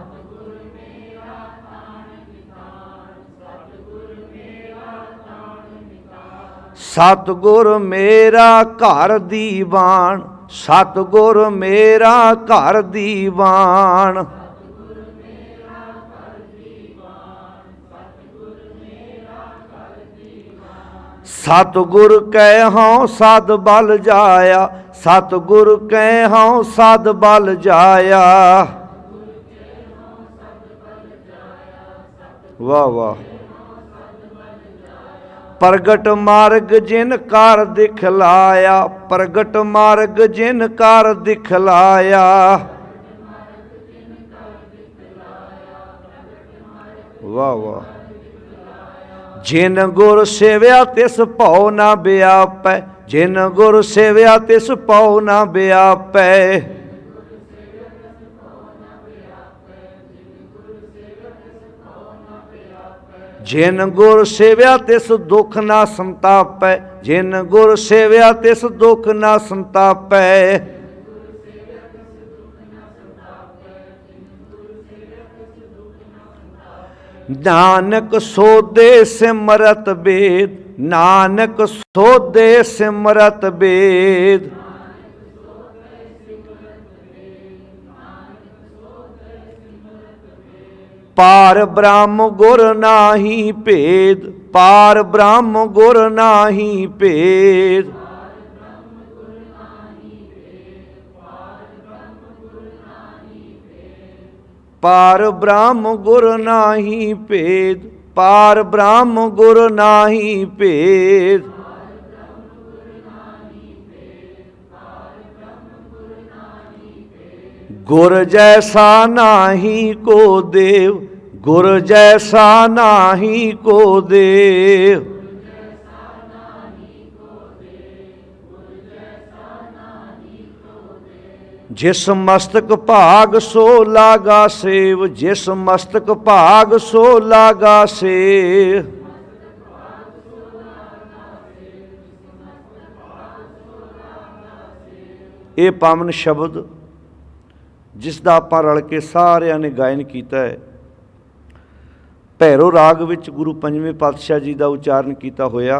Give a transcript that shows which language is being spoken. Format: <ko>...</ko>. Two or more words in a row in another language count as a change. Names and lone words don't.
<hi>सतगुर मेरा घर दीवान, सतगुर मेरा घर दीवान। सतगुर कहूँ सद बल जाया, सतगुर कहूँ सद बल जाया। वाह वाह। प्रगट मार्ग जिन कार दिखलाया, प्रगट मार्ग जिन कार दिखलाया। वाह वाह। जिन गुर सेव्या तिस भौ न व्यापै, जिन गुर सेव्या तिस भौ न व्यापै। जिन गुर सेव्या तिस दुख न संतापै, जिन गुर सेव्या तिस दुख न संतापै। नानक सोदे सिमरत बेद, नानक सोदे सिमरत बेद। पार ब्रह्म गुर नाही भेद, पार ब्रह्म गुर नाही भेद। पार ब्रह्म गुर नाही भेद, पार ब्रह्म गुर नाही भेद। गुर जैसा नाही को देव, गुर जैसा नाही को देव। जिस मस्तक भाग सो लागा सेव, जिस मस्तक भाग सो लागा सेव।</hi> <pa>ਇਹ ਪਾਵਨ ਸ਼ਬਦ ਜਿਸ ਦਾ ਆਪਾਂ ਰਲ ਕੇ ਸਾਰਿਆਂ ਨੇ ਗਾਇਨ ਕੀਤਾ ਹੈ, ਭੈਰੋ ਰਾਗ ਵਿੱਚ ਗੁਰੂ ਪੰਜਵੇਂ ਪਾਤਸ਼ਾਹ ਜੀ ਦਾ ਉਚਾਰਨ ਕੀਤਾ ਹੋਇਆ।</pa>